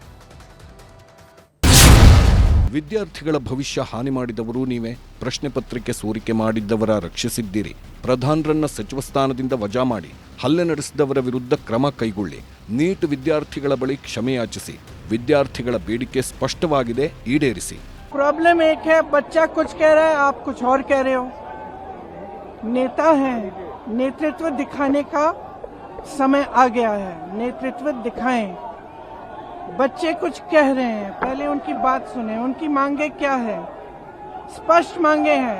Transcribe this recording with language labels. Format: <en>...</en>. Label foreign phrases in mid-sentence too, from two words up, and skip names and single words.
<kn>ವಿದ್ಯಾರ್ಥಿಗಳ ಭವಿಷ್ಯ ಹಾನಿ ಮಾಡಿದವರು ನೀವೇ. ಪ್ರಶ್ನೆ ಪತ್ರಿಕೆ ಸೋರಿಕೆ ಮಾಡಿದ್ದವರ ರಕ್ಷಿಸಿದ್ದೀರಿ. ಪ್ರಧಾನರನ್ನ ಸಚಿವ ಸ್ಥಾನದಿಂದ ವಜಾ ಮಾಡಿ ಹಲ್ಲೆ ನಡೆಸಿದವರ ವಿರುದ್ಧ ಕ್ರಮ ಕೈಗೊಳ್ಳಿ. ನೀಟ್ ವಿದ್ಯಾರ್ಥಿಗಳ ಬಳಿ ಕ್ಷಮೆಯಾಚಿಸಿ. ವಿದ್ಯಾರ್ಥಿಗಳ ಬೇಡಿಕೆ ಸ್ಪಷ್ಟವಾಗಿದೆ, ಈಡೇರಿಸಿ.</kn> <hi>प्रॉब्लम एक है, बच्चा कुछ कह रहा है, आप कुछ और कह रहे हो. नेता हैं, नेतृत्व दिखाने का समय आ गया है. नेतृत्व दिखाएं. बच्चे कुछ कह रहे हैं, पहले उनकी बात सुने. उनकी मांगे क्या है? स्पष्ट मांगे हैं.</hi>